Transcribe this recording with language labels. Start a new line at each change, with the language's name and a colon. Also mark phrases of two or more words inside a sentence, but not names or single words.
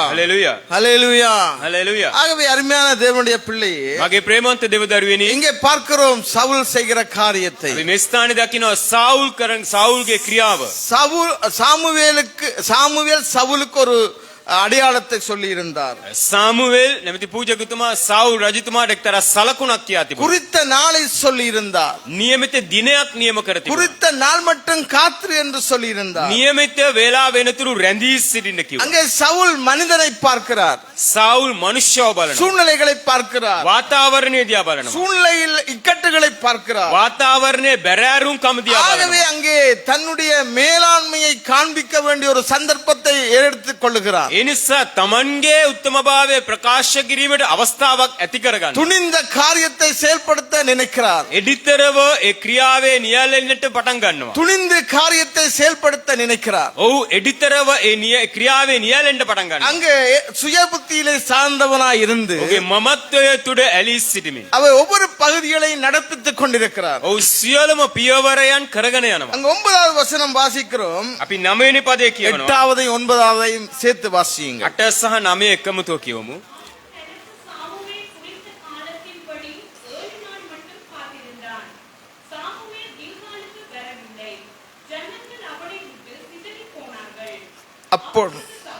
Sinhala: හලෙලුයා.
Tamil: அல்லேலூயா.
Sinhala: හලෙලුයා.
Tamil: ஆகவே அருமையான தேவனுடைய பிள்ளையே,
Sinhala: මගේ ප්‍රේමවන්ත දේව දරුවෙනි,
Tamil: இங்கே பார்க்கிறோம் சவுல் செய்கிற காரியத்தை.
Sinhala: අපි මේ ස්ථානේ දකිනවා සාවුල්ගේ ක්‍රියාව.
Tamil: சாமுவேல் சவுலுக்கு ஒரு அடையாளத்தை சொல்லி இருந்தார்.
Sinhala: සාමුවෙල් නැමැති පූජකතුමා සාවුල් රජතුමාට එක්තරා සලකුණක් කියා තිබුණා.
Tamil: குறித்த நாளை சொல்லி இருந்தார்.
Sinhala: නියමිත දිනයක් නියම කර තිබුණා.
Tamil: குறித்த நாள் மட்டும் காத்து என்று சொல்லி இருந்தார்.
Sinhala: නියමිත වේලාව වෙනතුරු රැඳී සිටින්න කිව්වා.
Tamil: அங்கே சவுல் மனிதனை பார்க்கிறார்,
Sinhala: සාවුල් මනුෂ්‍යව බලනවා.
Tamil: சூழ்நிலைகளை பார்க்கிறார்,
Sinhala: වාතාවරණය දිහා බලනවා.
Tamil: சூழ்நிலையில் இக்கட்டுகளை பார்க்கிறார்.
Sinhala: වාතාවරණයේ බැරෑරුම් කම දිහා
Tamil: ஆகவே
Sinhala: බලනවා.
Tamil: அங்கே தன்னுடைய மேலாண்மையை காண்பிக்க வேண்டிய ஒரு சந்தர்ப்பத்தை எடுத்துக் கொள்ளுகிறார்.
Sinhala: ඒ නිසා තමන්ගේ උත්තමභාවය ප්‍රකාශ කිරීමට අවස්ථාවක් ඇති කරගන්න.
Tamil: துணிந்த காரியத்தை செயல்படுத்த நினைக்கிறார்.
Sinhala: එඩිතරව ඒ ක්‍රියාවේ නියැලෙන්නට පටන් ගන්නවා.
Tamil: துணிந்து காரியத்தை செயல்படுத்த நினைக்கிறார்.
Sinhala: ඔහු එඩිතරව ඒ ක්‍රියාවේ නියැලෙන්න පටන් ගන්නවා.
Tamil: அங்கே சுயபுத்தியிலே சார்ந்தவனாய் இருந்து
Sinhala: ඔහුගේ මමත්වය තුඩ ඇලී සිටිමින්
Tamil: அவர் ஒவ்வொரு பகுதிகளை நடப்பித்துக் கொண்டிருக்கிறார்.
Sinhala: ඔහු සියලුම පියවරයන් කරගෙන යනවා.
Tamil: அங்க 9வது வசனம் வாசிக்கிறோம்.
Sinhala: අපි 9 වෙනි පදේ කියවනවා.
Tamil: 8වதையும் 9වதையும் சேர்த்து வாசியுங்க.
Sinhala: 8 සහ 9 එකමුතෝ කියවමු.
Tamil: அப்பொழுது